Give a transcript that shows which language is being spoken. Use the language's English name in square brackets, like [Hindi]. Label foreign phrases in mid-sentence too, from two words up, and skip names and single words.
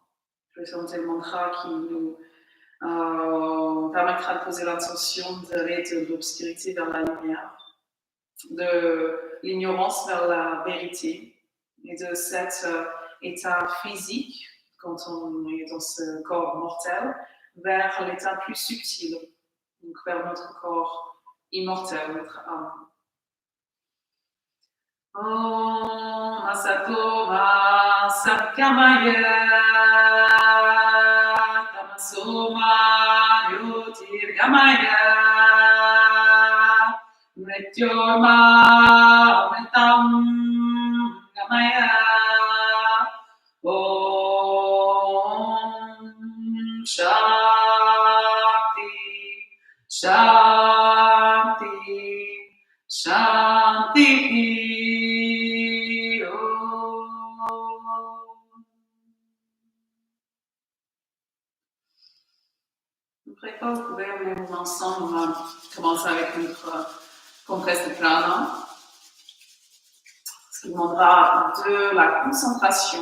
[French] Je vais chanter le mantra qui nous permettra de poser l'intention d'aller de l'obscurité vers la lumière, de l'ignorance vers la vérité, et de cet état physique, quand on est dans ce corps mortel, vers l'état plus subtil, donc vers notre corps immortel, notre âme. [Sanskrit] ॐ असतो मा सद्गमय तमसो मा ज्योतिर्गमय मृत्योर्मा अमृतं गमय ॐ शान्तिः शान्तिः शान्तिः. [French] Après quoi, vous pouvez même ensemble, on va commencer avec notre compresse de prana. Ce qui demandera de la concentration.